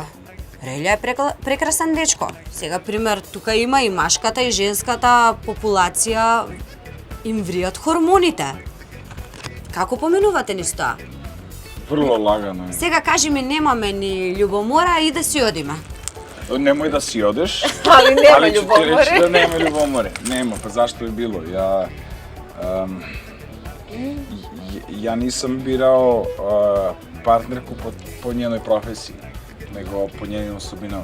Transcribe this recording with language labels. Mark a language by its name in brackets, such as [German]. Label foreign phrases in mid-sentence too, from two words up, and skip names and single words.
[Macedonian] Релја е прекрасен дечко. Сега, пример, тука има и машката и женската популација, им вријат хормоните. Како поменувате низ тоа? [Serbian] Vrlo lagano je. [Macedonian] Сега кажи ми, немаме ни љубомора и да си одиме. [Serbian] Nemoj da si odeš, Ali nema ali ću ti reći ljubomore. da nema ljubomore. Nema, pa zašto bi bilo? Ja nisam birao partnerku po njenoj profesiji, nego po njenim osobinama.